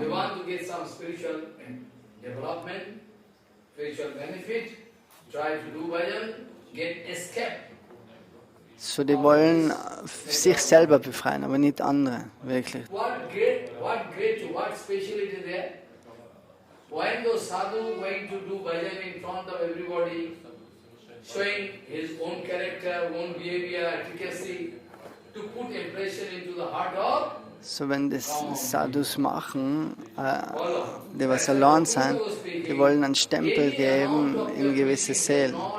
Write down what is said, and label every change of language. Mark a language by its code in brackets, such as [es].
[en] They want to get some spiritual development, spiritual benefit, try to do bhajan, get escape. [de] So, die wollen sich selber befreien, aber nicht andere, wirklich. [en] What speciality there? When the sadhu going to do bhajan in front of everybody, showing his own character, own behavior, efficacy, to put impression into the heart of. [de] So, wenn das Sadhus machen, die was allein sind, die wollen einen Stempel geben in gewisse Seelen.